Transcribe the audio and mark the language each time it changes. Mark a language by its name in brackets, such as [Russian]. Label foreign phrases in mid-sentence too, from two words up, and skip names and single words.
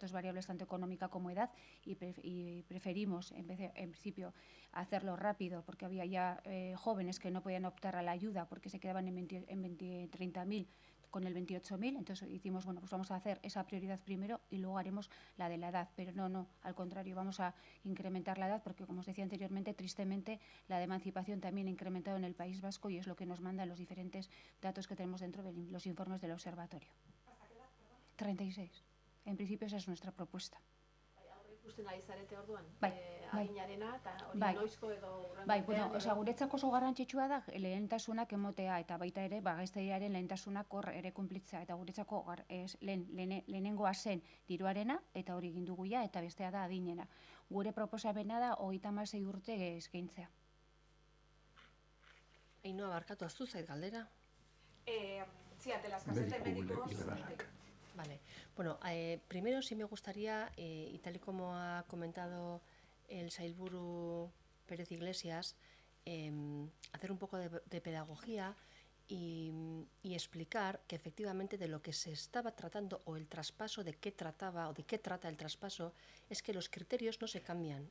[Spanish] dos variables, tanto económica como edad, y preferimos en principio hacerlo rápido porque había ya jóvenes que no podían optar a la ayuda porque se quedaban en 30.000 con el 28.000, entonces hicimos, bueno, pues vamos a hacer esa prioridad primero y luego haremos la de la edad, pero no, al contrario, vamos a incrementar la edad porque, como os decía anteriormente, tristemente la de emancipación también ha incrementado en el País Vasco y es lo que nos mandan los diferentes datos que tenemos dentro de los informes del observatorio. ¿Hasta qué edad, perdón? 36. En principio esa es nuestra propuesta. [Basque] Ikusten ari zarete orduan, Bai, adinarena eta hori bai. noizko edo Bai, bueno, guretzako oso garrantzitsua da lehentasunak emotea eta baita ere gazteriaren lehentasunak hor ere kunplitzea eta guretzako lehenengoa zen diruarena eta hori egin dugu ja eta bestea da adinena. Gure proposamena da 36 urte eskaintzea. Ainhoa, barkatu, aztu zait galdera. [Spanish] Sí, ante la escasez de médicos. Vale. Bueno, primero sí me gustaría, y tal y como ha comentado el sailburu Pérez Iglesias, hacer un poco de pedagogía y explicar que efectivamente de lo que se estaba tratando o el traspaso, de qué trataba o de qué trata el traspaso, es que los criterios no se cambian.